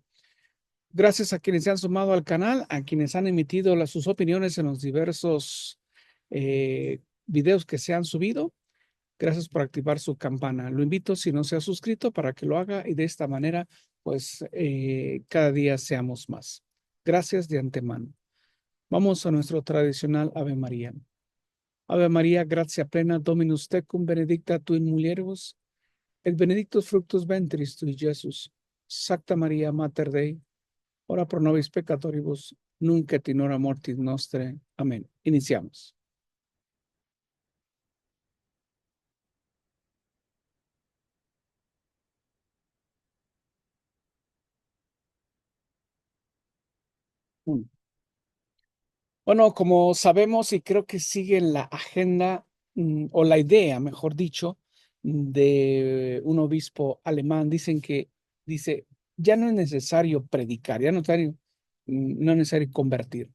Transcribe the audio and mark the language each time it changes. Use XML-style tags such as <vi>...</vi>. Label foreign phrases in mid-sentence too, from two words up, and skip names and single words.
<es>Gracias a quienes se han sumado al canal, a quienes han emitido sus opiniones en los diversos videos que se han subido. Gracias por activar su campana. Lo invito, si no se ha suscrito, para que lo haga y de esta manera, pues, cada día seamos más. Gracias de antemano. Vamos a nuestro tradicional Ave María.</es> <la>Ave María, gracia plena, Dominus tecum, benedicta tu in mulieribus, et benedictus fructus ventris tui, Jesús. Sacta María, Mater Dei, ora pro nobis peccatoribus, nunc et in hora mortis nostre.</la> <es>Amén. Iniciamos. Bueno, como sabemos y creo que sigue la agenda o la idea, mejor dicho, de un obispo alemán, dice, ya no es necesario predicar, ya no es necesario convertir.</es>